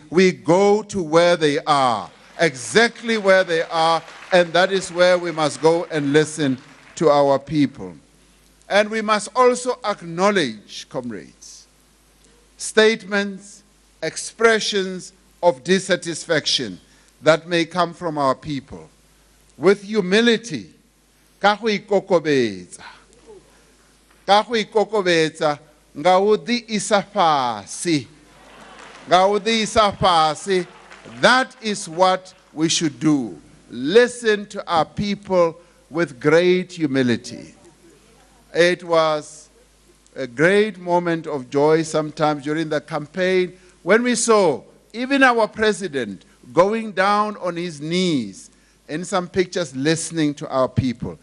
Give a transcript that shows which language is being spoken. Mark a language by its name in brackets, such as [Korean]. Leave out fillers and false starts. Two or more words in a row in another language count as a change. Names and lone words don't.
[English] We go to where they are, exactly where they are, and that is where we must go and listen to our people. And we must also acknowledge, comrades, statements, expressions of dissatisfaction that may come from our people. With humility, [Tswana] ka go ikokobetsa, nga o di isa fase. [English] That is what we should do. Listen to our people with great humility. It was a great moment of joy sometimes during the campaign when we saw even our president going down on his knees in some pictures listening to our people.